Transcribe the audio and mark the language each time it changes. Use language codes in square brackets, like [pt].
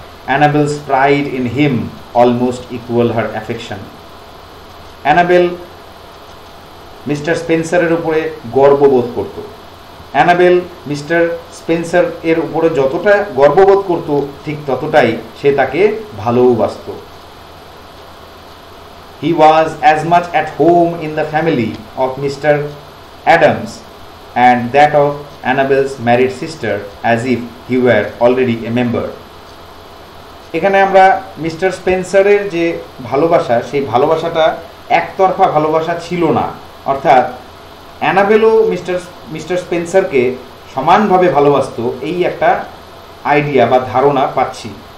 [en] Annabel's pride in him almost equal her affection. [bn] Enable mister স্পেন্সারের উপরে গর্ববোধ করত। অ্যানাবেল মিস্টার স্পেন্সার এর উপরে যতটা গর্ববোধ করত, ঠিক ততটাই সে তাকে ভালোবাসত। [en] He was as much at home in the family of Mr. Adams and that of Annabel's married sister as if he were already a member. [bn] এখানে আমরা মিস্টার স্পেন্সারের যে ভালোবাসা, সেই ভালোবাসাটা একতরফা ভালোবাসা ছিল না, অর্থাৎ অ্যানাবেলও মিস্টার স্পেন্সারকে সমানভাবে ভালোবাসত, এই একটা আইডিয়া বা ধারণা পাচ্ছি।